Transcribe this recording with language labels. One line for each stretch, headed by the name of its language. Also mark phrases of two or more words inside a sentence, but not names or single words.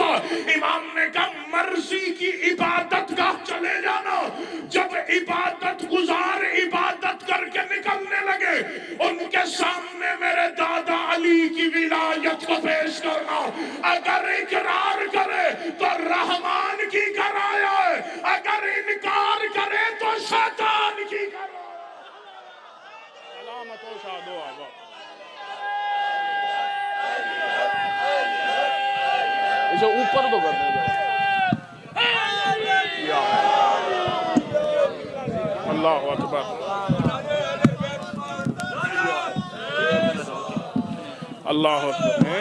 Urdu: امام نے کہا مرضی کی عبادت گاہ چلے جانا، جب عبادت گزار عبادت کر کے نکلنے لگے ان کے سامنے میرے دادا علی کی ولایت کو پیش کرنا۔ اگر اقرار کرے تو رحمان کی کرایا ہے، اگر انکار کرے تو شیطان کی کرایا ہے۔
Persian: سلامت و شاد و آباد۔
Urdu: اوپر تو کرنے دو.
Arabic: اللہ اکبر. اللہ اکبر.